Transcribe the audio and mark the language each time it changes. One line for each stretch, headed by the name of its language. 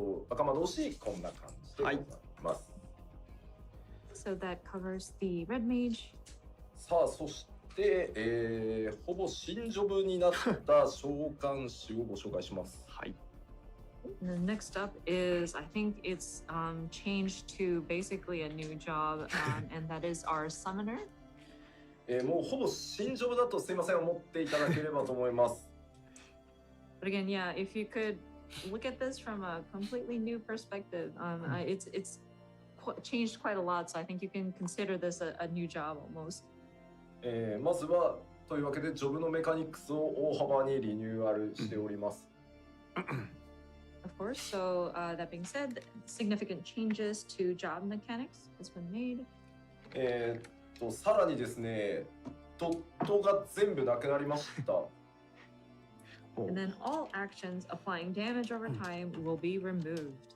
Japanese: 赤魔道士こんな感じでございます。
English: So that covers the red mage.
Japanese: さあ、そして、ほぼ新ジョブになった召喚師をご紹介します。はい。
English: The next up is, I think it's changed to basically a new job, and that is our summoner.
Japanese: もうほぼ新ジョブだとすいません思っていただければと思います。
English: But again, yeah, if you could look at this from a completely new perspective, it's changed quite a lot. So I think you can consider this a new job almost.
Japanese: まずはというわけでジョブのメカニクスを大幅にリニューアルしております。
English: Of course. So that being said, significant changes to job mechanics has been made.
Japanese: さらにですね、ドットが全部なくなりました。
English: And then all actions applying damage over time will be removed.